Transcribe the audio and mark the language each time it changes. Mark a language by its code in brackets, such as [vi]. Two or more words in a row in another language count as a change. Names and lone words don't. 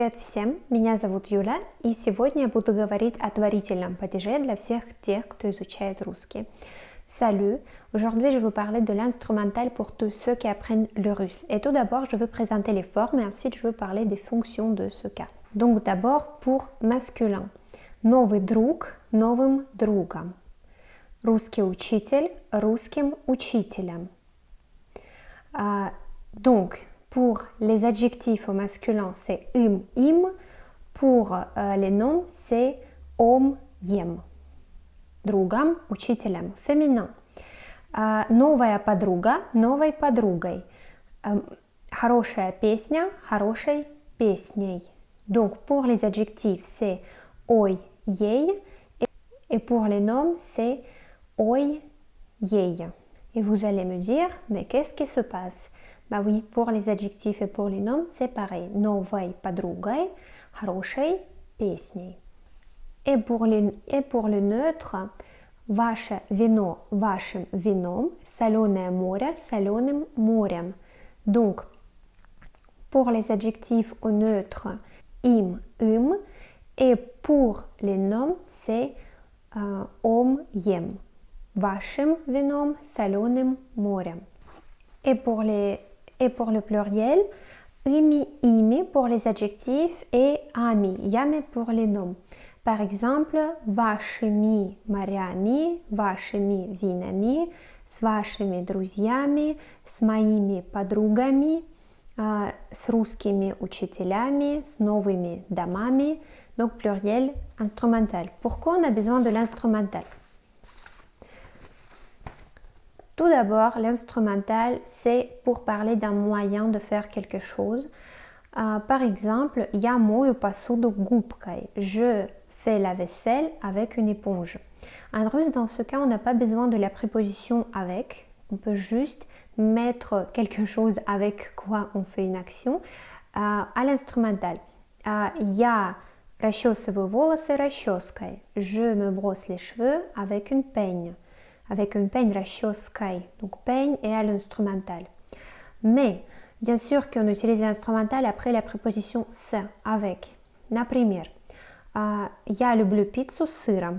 [ru] Привет всем, меня зовут Юля, и сегодня я буду говорить о творительном падеже для всех тех, кто изучает русский. [fr] Salut, aujourd'hui je vais vous parler de l'instrumental pour tous ceux qui apprennent le russe. Et tout d'abord, je vais présenter les formes et ensuite je vais parler des fonctions de ce cas. Donc d'abord pour masculin. [ru] Новый друг, новым другом. Русский учитель, русским учителем. [fr] Donc, pour les adjectifs au masculin, c'est im. Pour les noms, c'est [ru] ом, ем. Другом, учителем. Féminin. Новая подруга, новой подругой. Хорошая песня, хорошей песней. [fr] Donc, pour les adjectifs, c'est [ru] ой, ей. [fr] Et pour les noms, c'est [ru] ой, ей. [fr] Et vous allez me dire, mais qu'est-ce qui se passe? Bah oui, pour les adjectifs et pour les noms, c'est pareil. [ru] Новой подругой, хорошей песней. [fr] Et pour le neutre, [ru] ваше вино, вашим вином, соленое море, соленым морем. [fr] Donc, pour les adjectifs au neutre, им. Et pour les noms, c'est [ru] ом, ем. Вашим вином, соленым морем. [fr] Et pour le pluriel, ими pour les adjectifs et [ru] ами, ями [fr] pour les noms. Par exemple, [ru] вашими морями, вашими винами, с вашими друзьями, с моими подругами, с русскими учителями, с новыми домами. [fr] Donc pluriel instrumental. Pourquoi on a besoin de l'instrumental? Tout d'abord, l'instrumental, c'est pour parler d'un moyen de faire quelque chose. Par exemple, [ru] я мою посуду губкой. [fr] Je fais la vaisselle avec une éponge. En russe, dans ce cas, on n'a pas besoin de la préposition avec. On peut juste mettre quelque chose avec quoi on fait une action à l'instrumental. [ru] Я расчесываю волосы расческой. [fr] Je me brosse les cheveux avec une peigne. Avec une peigne расческой. Donc peigne et à l'instrumental. Mais, bien sûr qu'on utilise l'instrumental après la préposition с, avec. [ru] Например, я люблю пиццу с сыром.